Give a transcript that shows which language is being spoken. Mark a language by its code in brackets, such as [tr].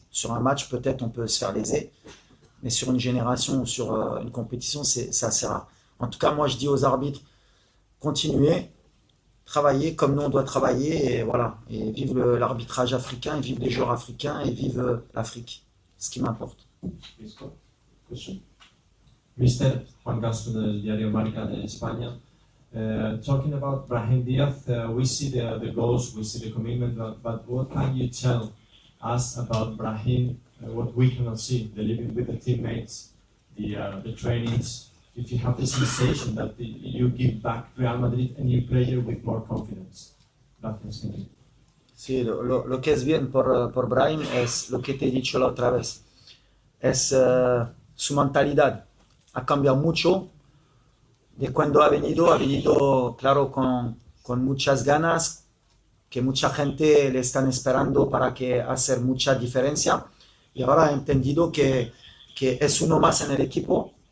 [fr] Sur un match, peut-être on peut se faire léser, mais sur une génération ou sur une compétition, c'est assez rare. En tout cas, moi je dis aux arbitres, continuez, travailler comme nous on doit travailler, et voilà, et vive l'arbitrage africain, et vive les joueurs africains, et vive l'Afrique, ce qui m'importe. [en] Mr. [es] Juan Castro del Diario Marca de España. [en] Talking about Brahim Diaz, we see the goals, we see the commitment, but what can you tell us about Brahim, what we cannot see, the living with the teammates, the trainings? If you have the sensation that you give back Real Madrid a new player with more confidence. [es] Gracias. Sí, lo que es bien por Brahim es lo que te he dicho la otra vez. Es su mentalidad. Ha cambiado mucho de cuando ha venido claro con muchas ganas, que mucha gente le están esperando para que hacer mucha diferencia, y ahora ha entendido que es uno más en el equipo.